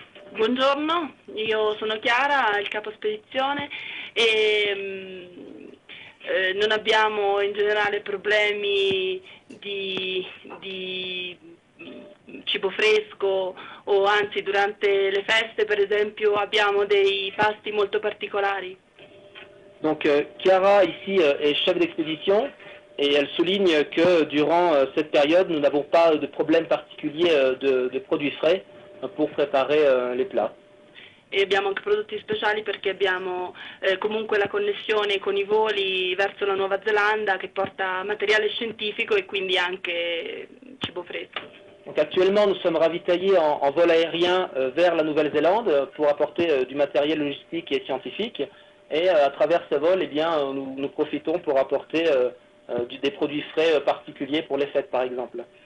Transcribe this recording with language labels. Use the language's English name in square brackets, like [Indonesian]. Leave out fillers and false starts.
[Italian] Buongiorno, io sono Chiara, il capo spedizione e non abbiamo in generale problemi di cibo fresco, o anzi durante le feste per esempio abbiamo dei pasti molto particolari. [French] Donc Chiara ici est chef d'expédition et elle souligne que durant cette période nous n'avons pas de problème particulier de produits frais pour préparer les plats. [Italian] E abbiamo anche prodotti speciali perché abbiamo comunque la connessione con i voli verso la Nuova Zelanda che porta materiale scientifico e quindi anche cibo fresco. [French] Donc actuellement, nous sommes ravitaillés en vol aérien vers la Nouvelle-Zélande pour apporter du matériel logistique et scientifique. Et à travers ce vol, eh bien, nous profitons pour apporter des produits frais particuliers pour les fêtes, par exemple.